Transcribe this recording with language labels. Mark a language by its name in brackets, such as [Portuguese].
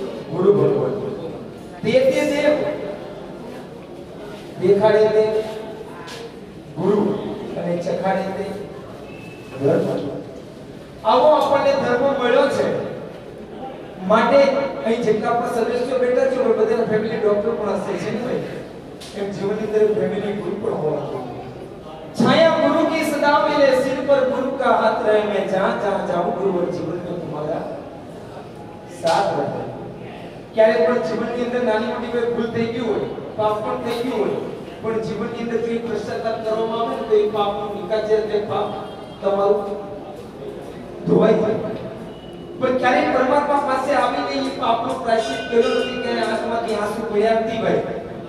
[Gujarati] ગુરુ ભગવાન. તે દેવ દેખાડે તે ગુરુ અને ચખાડે તે ધર્મ. આવો આપણને ધર્મ મળ્યો છે. માટે અહીં જેટલા પણ સદસ્યો બેઠા છે, બધાના ફેમિલી ડોક્ટર પણ હશે છે ને ભાઈ? [Hindi] એમ जीवनी तरफ फैमिली गुरु पर होना चाहिए. छाया गुरु की सदा मिले, सिर पर गुरु का हाथ रहे, मैं जहां जहां जाऊं गुरु और जीवन में तुम्हारा साथ रहे. [Gujarati] ક્યારે પણ જીવનની અંદર નાની મોટી કોઈ ભૂલ થઈ ગઈ હોય, પાપ પણ થઈ ગયું હોય, પણ જીવનની અંદર કોઈ પશ્ચાતાપ કરવામાં આવે તો એ પાપનો નિકાલ છે, તે પાપ તમારું ધોવાઈ જાય. પણ ક્યારે પરમાત્મા પાસે આવીને એ પાપનો પ્રાયશ્ચિત કર્યો નથી, ક્યારે આંખમાંથી આંસુ પડ્યા નથી ભાઈ.